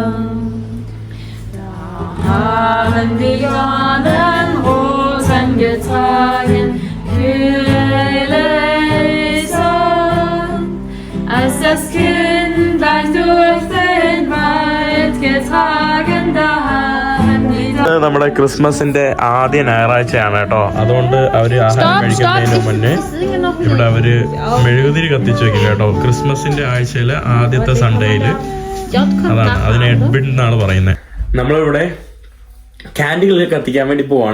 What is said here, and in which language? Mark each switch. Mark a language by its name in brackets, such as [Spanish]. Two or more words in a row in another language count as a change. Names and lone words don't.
[German] Da haben die Dornenrosen getragen, als das Kindlein durch den Wald getragen, da haben die [Malayalam] നമ്മുടെ ക്രിസ്മസിന്റെ ആദ്യ ഞായറാഴ്ചയാണ് കേട്ടോ. അതുകൊണ്ട് അവര് ആഹാരം കഴിക്കുന്നതിന് മുന്നേ ഇവിടെ അവര് മെഴുകുതിരി കത്തിച്ചു വെക്കും കേട്ടോ. ക്രിസ്മസിന്റെ ആഴ്ചയിലെ ആദ്യത്തെ സൺഡേയില്. അതാണ് അതിന് എഡ്ബിൻ എന്നാണ് പറയുന്നത്. നമ്മളിവിടെ ക്യാൻഡിലൊക്കെ കത്തിക്കാൻ വേണ്ടി പോവാണ്.